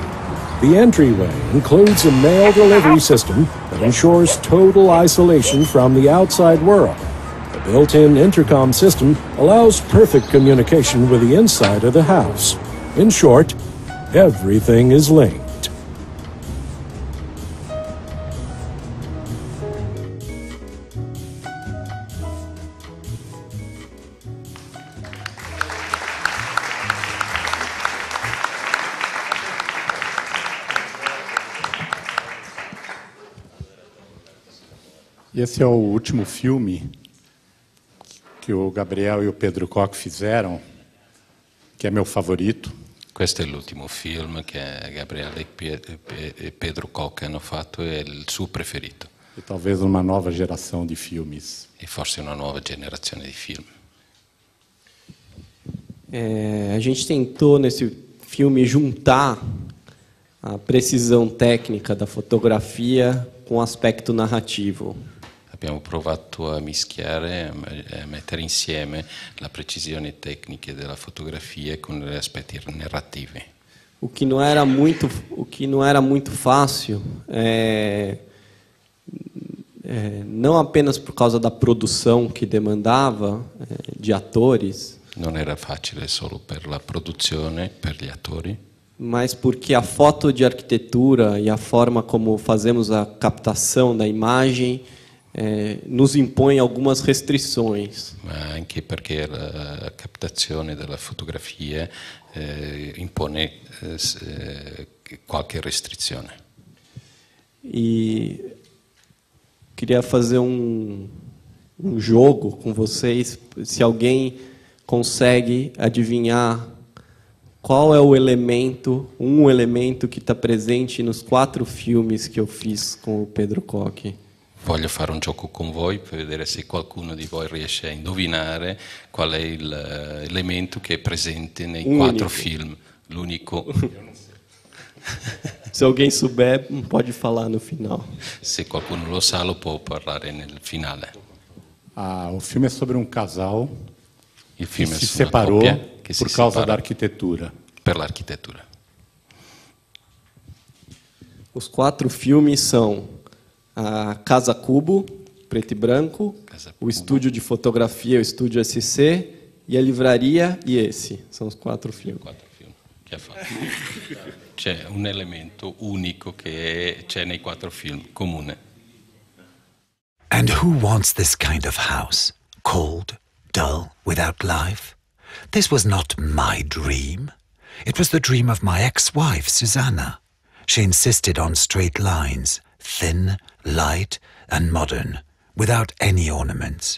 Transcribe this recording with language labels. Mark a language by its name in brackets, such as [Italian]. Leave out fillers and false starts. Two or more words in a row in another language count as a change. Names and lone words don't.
[English] The entryway includes a mail delivery system that ensures total isolation from the outside world. The built-in intercom system allows perfect communication with the inside of the house. In short, everything is linked. [Portuguese] Esse é o último filme que o Gabriel e o Pedro Koch fizeram, que é meu favorito. [Italian] Questo è l'ultimo film che Gabriele e Pedro Koch hanno fatto, è il suo preferito. [Portuguese] E talvez uma nova geração de filmes. [Italian] E forse una nuova generazione di film. [Portuguese] A gente tentou nesse filme juntar a precisão técnica da fotografia com o aspecto narrativo. [Italian] Abbiamo provato a mischiare, a mettere insieme la precisione tecnica della fotografia con gli aspetti narrativi. [Portuguese] O que não era muito fácil, não apenas por causa da produção que demandava de atores, [Italian] Non era facile solo per la produzione, per gli attori, [Portuguese] mas porque a foto de arquitetura e a forma como fazemos a captação da imagem nos impõe algumas restrições. [Italian] ma anche perché la captazione della fotografia impone qualche restrizione. [Portuguese] E queria fazer um jogo com vocês, se alguém consegue adivinhar qual é o elemento, um elemento que está presente nos 4 filmes que eu fiz com o Pedro Koch. [Italian] Voglio fare un gioco con voi per vedere se qualcuno di voi riesce a indovinare qual è l'elemento che è presente nei 4 film. L'unico. [Portuguese] Se alguém souber, pode falar no final. [Italian] Se qualcuno lo sa, lo può parlare nel finale. [Portuguese] O filme é sobre um casal [Italian] Il [Portuguese] que [Italian] film è [Portuguese] se [Italian] su una [Portuguese] separou [Italian] coppia che [Portuguese] por [Italian] si [Portuguese] causa da [Italian] separa [Portuguese] arquitetura. [Italian] per l'architettura. [Portuguese] Os 4 filmes são a Casa Cubo, preto e branco, Casa o Cubo. estúdio de fotografia, o estúdio SC, e a livraria e esse. São os 4 filmes. [Italian] 4 film che ha fatto. C'è un elemento unico che c'è nei 4 film, comune. [English] And who wants this kind of house? Cold, dull, without life? This was not my dream. It was the dream of my ex-wife, Susanna. She insisted on straight lines, thin, light, and modern, without any ornaments.